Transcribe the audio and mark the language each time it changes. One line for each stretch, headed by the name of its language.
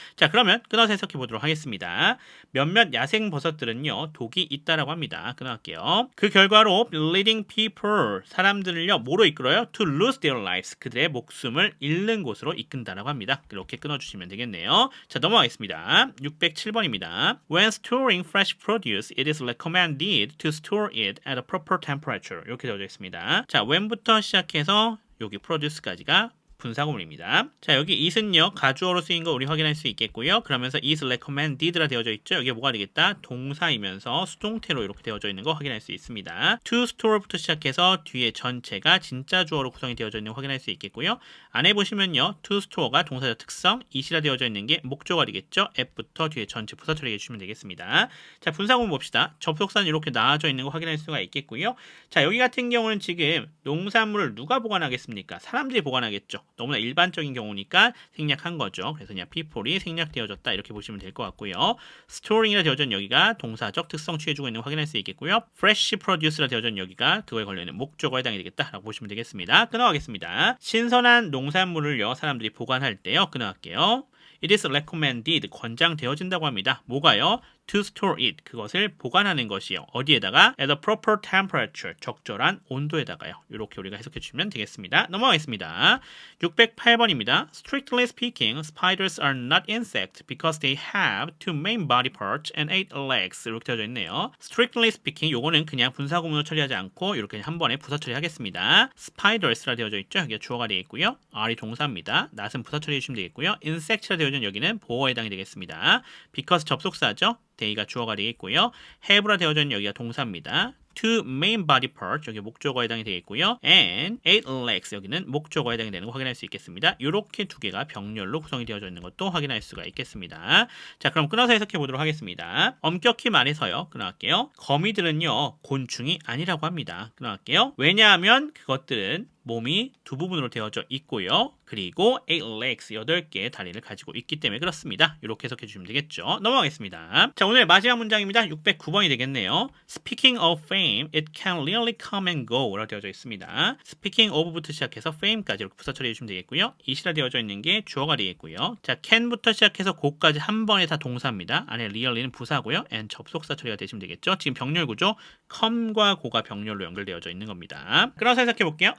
Korean: 자, 그러면 끊어서 해석해 보도록 하겠습니다. 몇몇 야생 버섯들은요 독이 있다라고 합니다. 끊어갈게요. 그 결과로
English: leading people
Korean: 사람들을요 뭐로 이끌어요?
English: To lose their lives
Korean: 그들의 목숨을 잃는 곳으로 이끈다라고 합니다. 이렇게 끊어주시면 되겠네요. 자, 넘어가겠습니다. 607번입니다.
English: When storing fresh produce, it is recommended to store it at a proper temperature.
Korean: 이렇게 되어져 있습니다. 자, when부터 시작해서 여기 produce까지가 분사구문입니다. 자, 여기 it은요 가주어로 쓰인 거 우리 확인할 수 있겠고요. 그러면서 is recommended라 되어져 있죠. 여기 뭐가 되겠다? 동사이면서 수동태로 이렇게 되어져 있는 거 확인할 수 있습니다. to store부터 시작해서 뒤에 전체가 진짜 주어로 구성이 되어져 있는 거 확인할 수 있겠고요. 안에 보시면요 to store가 동사적 특성, it이라 되어져 있는 게 목적어가 되겠죠. at부터 뒤에 전체 부사 처리해 주시면 되겠습니다. 자, 분사구문 봅시다. 접속사는 이렇게 나와져 있는 거 확인할 수가 있겠고요. 자, 여기 같은 경우는 지금 농산물을 누가 보관하겠습니까? 사람들이 보관하겠죠. 너무나 일반적인 경우니까 생략한 거죠. 그래서 그냥 people이 생략되어졌다 이렇게 보시면 될 것 같고요. storing이라 되어져 있는 여기가 동사적 특성 취해주고 있는 거 확인할 수 있겠고요. fresh produce라 되어져 있는 여기가 그거에 걸려있는 목적어에 해당이 되겠다라고 보시면 되겠습니다. 끊어가겠습니다. 신선한 농산물을요 사람들이 보관할 때요 끊어갈게요.
English: It is recommended
Korean: 권장되어진다고 합니다. 뭐가요?
English: To store it
Korean: 그것을 보관하는 것이요. 어디에다가?
English: At a proper temperature
Korean: 적절한 온도에다가요. 이렇게 우리가 해석해 주시면 되겠습니다. 넘어가겠습니다. 608번입니다.
English: Strictly speaking, spiders are not insects because they have two main body parts and 8 legs.
Korean: 이렇게 되어져 있네요. Strictly speaking 요거는 그냥 분사구문으로 처리하지 않고 이렇게 한 번에 부사 처리하겠습니다. Spiders라 되어져 있죠. 여기가 주어가 되어 있고요. R이 동사입니다. 낫은 부사 처리해 주시면 되겠고요. Insect라 되어져 있는 여기는 보어에 해당이 되겠습니다. Because 접속사죠. they가 주어가 되겠고요. have라 되어져 있는 여기가 동사입니다. two main body parts 여기 목적어에 해당이 되겠고요. and 8 legs 여기는 목적어에 해당이 되는 거 확인할 수 있겠습니다. 이렇게 두 개가 병렬로 구성이 되어져 있는 것도 확인할 수가 있겠습니다. 자, 그럼 끊어서 해석해 보도록 하겠습니다. 엄격히 말해서요. 끊어갈게요. 거미들은요 곤충이 아니라고 합니다. 끊어갈게요. 왜냐하면 그것들은 몸이 두 부분으로 되어져 있고요. 그리고 8 legs, 8개의 다리를 가지고 있기 때문에 그렇습니다. 이렇게 해석해 주시면 되겠죠. 넘어가겠습니다. 자, 오늘 마지막 문장입니다. 609번이 되겠네요.
English: Speaking of fame, it can really come and go
Korean: 라고 되어져 있습니다. Speaking of부터 시작해서 fame까지 이렇게 부사 처리해 주시면 되겠고요. it이라 되어져 있는 게 주어가 되겠고요. 자, can부터 시작해서 go까지 한 번에 다 동사입니다. 안에 really는 부사고요. and 접속사 처리가 되시면 되겠죠. 지금 병렬 구조 come과 go가 병렬로 연결되어져 있는 겁니다. 그래서 해석해 볼게요.